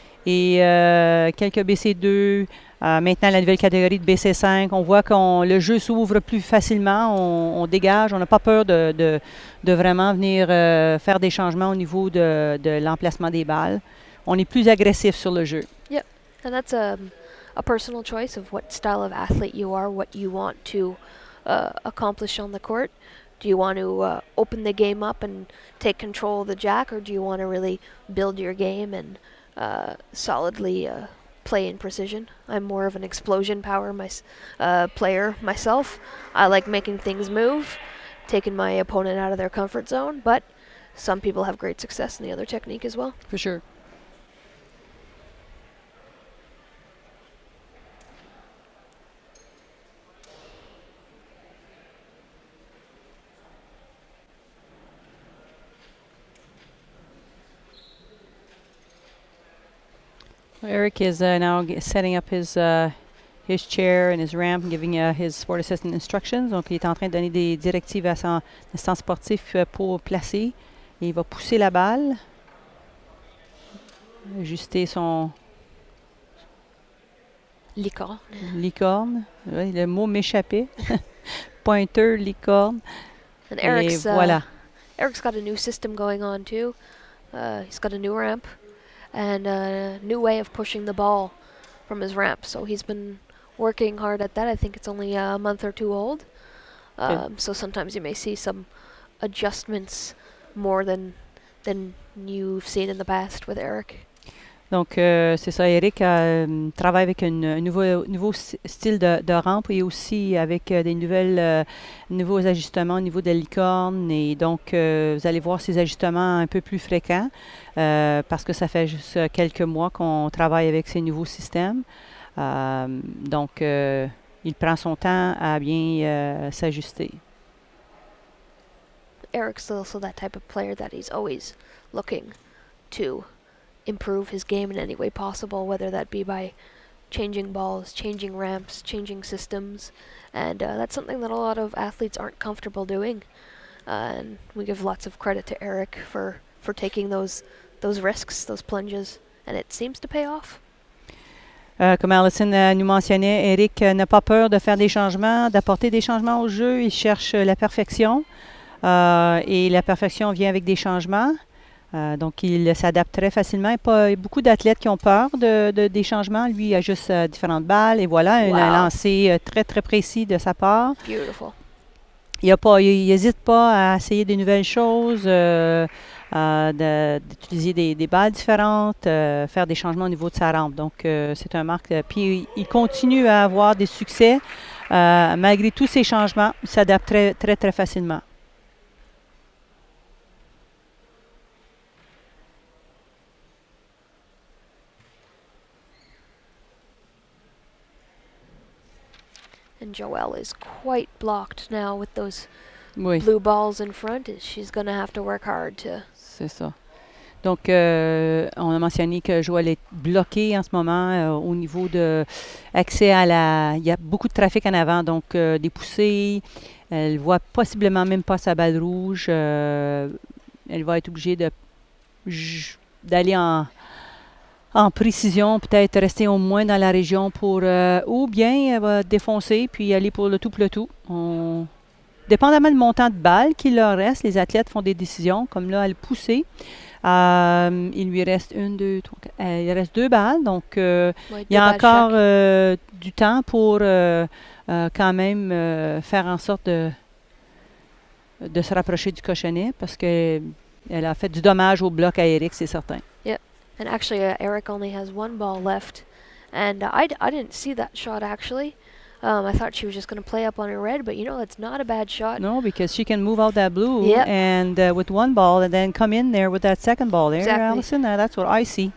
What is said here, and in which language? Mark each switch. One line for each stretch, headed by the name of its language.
French: Et quelques BC2, maintenant la nouvelle catégorie de BC5, on voit que le jeu s'ouvre plus facilement, on dégage, on n'a pas peur de vraiment venir faire des changements au niveau de l'emplacement des balles. On est plus agressif sur le jeu.
English: Yep, and that's a personal choice of what style of athlete you are, what you want to accomplish on the court. Do you want to open the game up and take control of the jack, or do you want to really build your game and solidly play in precision? I'm more of an explosion power player myself. I like making things move, taking my opponent out of their comfort zone, but some people have great success in the other technique as well. For sure. Eric is now setting up his chair and his ramp, giving his sport assistant instructions.
French: Donc, il est en train de donner des directives à son assistant sportif pour placer. Et il va pousser la balle, ajuster son licorne. Oui, le mot m'échappait. Pointer, licorne.
English: And Eric's,
French: et voilà.
English: Eric's got a new system going on too. He's got a new ramp and a new way of pushing the ball from his ramp. So he's been working hard at that. I think it's only a month or two old. So sometimes you may see some adjustments more than you've seen in the past with Eric.
French: Donc, c'est ça, Eric travaille avec un nouveau style de rampe et aussi avec des nouveaux ajustements au niveau de la licorne. Et donc, vous allez voir ces ajustements un peu plus fréquents parce que ça fait juste quelques mois qu'on travaille avec ces nouveaux systèmes. Donc, il prend son temps à bien s'ajuster.
English: Eric's also that type of player that he's always looking to improve his game in any way possible, whether that be by changing balls, changing ramps, changing systems, and that's something that a lot of athletes aren't comfortable doing. And we give lots of credit to Eric for taking those risks, those plunges, and it seems to pay off.
French: Comme Alison nous mentionnait, Eric n'a pas peur de faire des changements, d'apporter des changements au jeu. Il cherche la perfection et la perfection vient avec des changements. Donc, il s'adapte très facilement. Il y a beaucoup d'athlètes qui ont peur des changements. Lui, il a juste différentes balles. Et voilà, un lancer très, très précis de sa part.
English: Beautiful.
French: Il n'hésite pas à essayer des nouvelles choses, d'utiliser des balles différentes, faire des changements au niveau de sa rampe. Donc, c'est un marque. Puis, il continue à avoir des succès. Malgré tous ces changements, il s'adapte très, très, très facilement.
English: And Joëlle is quite blocked now with those blue balls in front. She's going to have to work hard to...
French: C'est ça. Donc, on a mentionné que Joëlle est bloquée en ce moment au niveau de accès à la... Il y a beaucoup de trafic en avant, donc des poussées. Elle ne voit possiblement même pas sa balle rouge. Elle va être obligée d'aller en précision, peut-être rester au moins dans la région pour... ou bien elle va défoncer puis aller pour le tout pour le tout. Dépendamment du montant de balles qu'il leur reste, les athlètes font des décisions, comme là, elle poussait. Il lui reste une, deux, trois, quatre, il reste 2 balles, donc Ouais, il y a balles encore chaque. du temps pour quand même faire en sorte de se rapprocher du cochonnet parce que elle a fait du dommage au bloc à Eric, c'est certain.
English: And actually, Eric only has 1 ball left. And I didn't see that shot, actually. I thought she was just going to play up on her red, but you know, that's not a bad shot. No, because she can move out that blue Yep. and with 1 ball and then come in there with that second ball there. Exactly. Allison, that's what I see.